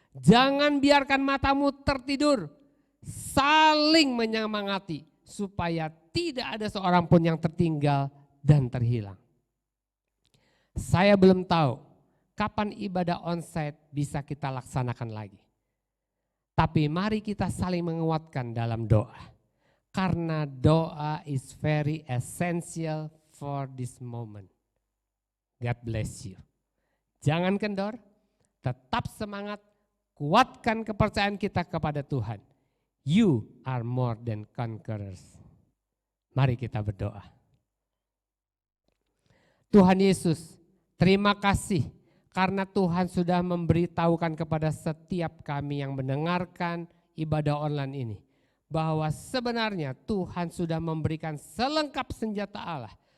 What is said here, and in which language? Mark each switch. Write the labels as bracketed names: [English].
[Indonesian] Jangan biarkan matamu tertidur. Saling menyemangati supaya tidak ada seorang pun yang tertinggal dan terhilang. Saya belum tahu kapan ibadah onsite bisa kita laksanakan lagi. Tapi mari kita saling menguatkan dalam doa. Karena doa [English] is very essential for this moment. God bless you. [Indonesian] Jangan kendor, tetap semangat, kuatkan kepercayaan kita kepada Tuhan. [English] You are more than conquerors. [Indonesian] Mari kita berdoa. Tuhan Yesus, terima kasih karena Tuhan sudah memberitahukan kepada setiap kami yang mendengarkan ibadah online ini, bahwa sebenarnya Tuhan sudah memberikan selengkap senjata Allah.